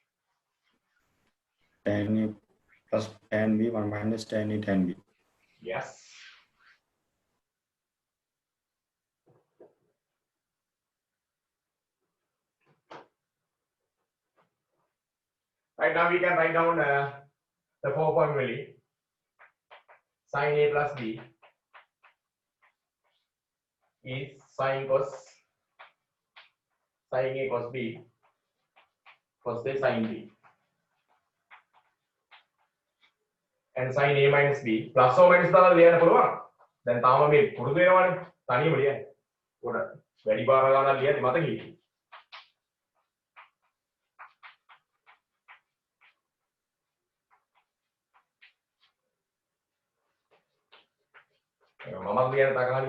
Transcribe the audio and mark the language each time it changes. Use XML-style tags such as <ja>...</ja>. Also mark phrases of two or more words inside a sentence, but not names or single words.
<en>Tan A plus tan B 1 minus tan A tan B. Yes. Right, now we can write down the 4 formulae. Sin A plus B is sin A cos B cos A sin B, and sin A minus B plus or minus</en> <si>දාලා ලියන්න පුළුවන්. දැන් තාම මේ පුරුදු වෙනවනේ තනියම ලියන්න. උඩ වැඩි බාර ගන්න ලියද්දි මතක හිටියේ. මමත් ලියන්න තකහරි.</si>